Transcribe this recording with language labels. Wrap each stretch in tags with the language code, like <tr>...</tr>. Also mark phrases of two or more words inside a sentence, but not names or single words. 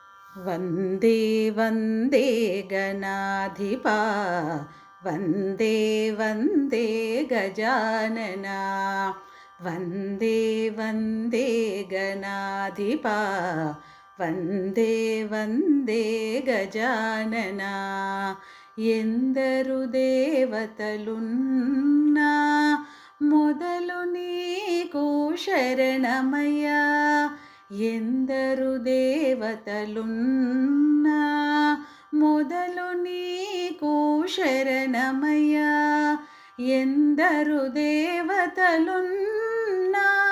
<sa>वन्दे वन्दे गणाधिपा वन्दे वन्दे गजानना वन्दे वन्दे गणाधिपा वन्दे वन्दे गजानना</sa> <te>ఎందరు దేవతలున్నా మొదలు నీకు శరణమయ్యా ఎందరు దేవతలున్నా మొదలు నీకు శరణమయ్యా ఎందరు దేవతలున్నా</te>